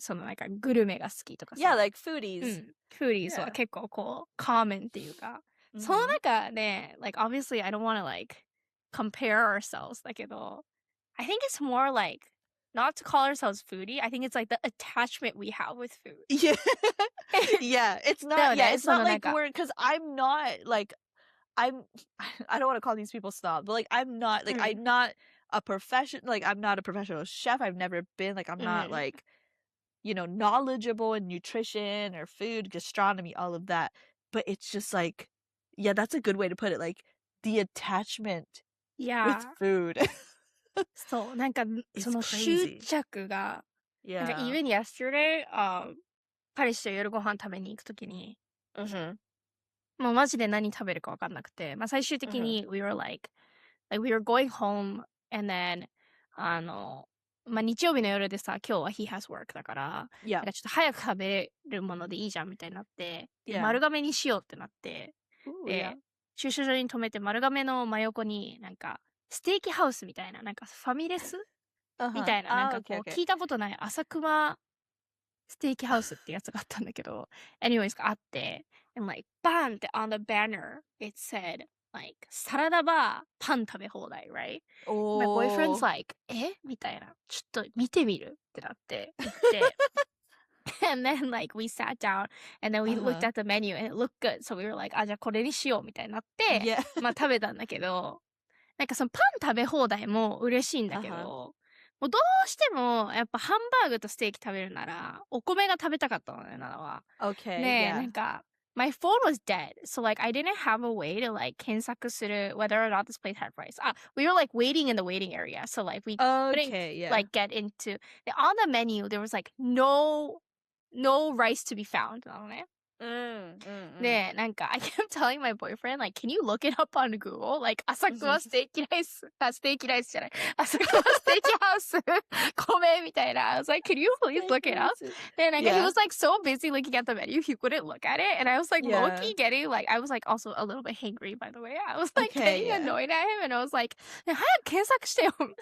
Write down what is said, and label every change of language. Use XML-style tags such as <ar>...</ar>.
<ja>そのなんかグルメが好きとかさ。</ja> <en>Yeah, like foodies.</en> <ja>foodies は結構こう、common っていうか。その中で、</ja> <en>like obviously I don't want to like compare ourselves だけど、I think it's more like not to call ourselves foodie. I think it's like the attachment we have with food. Yeah. Yeah, it's not it's not like we're because I'm not like I don't want to call these people snob, but like I'm not like I'm not a professional chef. I've never been like I'm not like knowledgeable in nutrition or food, gastronomy, all of that. But it's just like that's a good way to put it. Like the attachment with food.</en> <ja>そう、なんかその執着が、なんか</ja> <en>even yesterday,</en> <ja>彼氏と夜ご飯食べに行くときに、もうマジで何食べるか分かんなくて、まあ最終的に</ja> <en>we were like</en> <ja>we were going home and then まあ日曜日の夜でさ、今日は</ja> <en>he has work</en> <ja>だから、なんかちょっと早く食べるものでいいじゃんみたいになって、丸亀にしようってなって、で、駐車場に止めて丸亀の真横になんかステーキハウスみたいな、なんかファミレスみたいな、なんかこう聞いたことない朝熊ステーキハウスってやつがあったんだけど、anyways があって、</ja> <en>and like bam! On the banner it said like</en> <ja>サラダバーパン食べ放題</ja> <en>right?</en> <ja>My boyfriend's like みたいな、ちょっと見てみるってなって行って</ja> <en>and then like we sat down and then we looked at the menu and it looked good, so we were like</en> <ja>じゃあこれにしようみたいになって、まあ食べたんだけど、なんかそのパン食べ放題も嬉しいんだけど、もうどうしてもやっぱハンバーグとステーキ食べるならお米が食べたかったのね、ナナは。</ja> <en>ね、なんかmy phone was dead, so like I didn't have a way to like 検索する whether or not this place had rice. We were like waiting in the waiting area, so like we couldn't like get into. On the menu there was like no rice to be found なのね。で、なんか、I kept telling my boyfriend, like, can you look it up on Google?</en> <ja>Like, 朝倉ステーキライス、ステーキライスじゃない。朝倉ステーキハウス、米みたいな。</ja> <en>I was like, can you please look it up? And like, he was like so busy looking at the menu, he wouldn't look at it. And I was like, low-key getting, like, I was like also a little bit hangry, by the way. I was like getting annoyed at him. And I was like,</en> <ja>早く検索してよ。</ja>